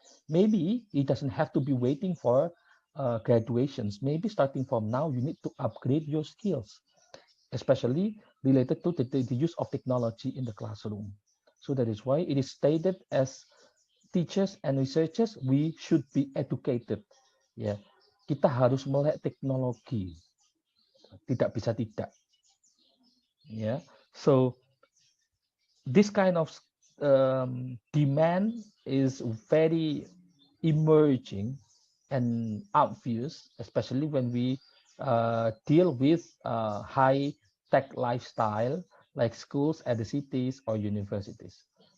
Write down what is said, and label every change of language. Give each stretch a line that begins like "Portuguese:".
English: Maybe it doesn't have to be waiting for graduations. Maybe starting from now, you need to upgrade your skills, especially related to the use of technology in the classroom. So that is why it is stated as teachers and researchers, we should be educated.
Indonesian: Ya, kita harus melek teknologi, tidak bisa tidak.
English: Ya, so this kind of demand is very emerging and obvious, especially when we deal with high tech lifestyle like schools at the cities or universities.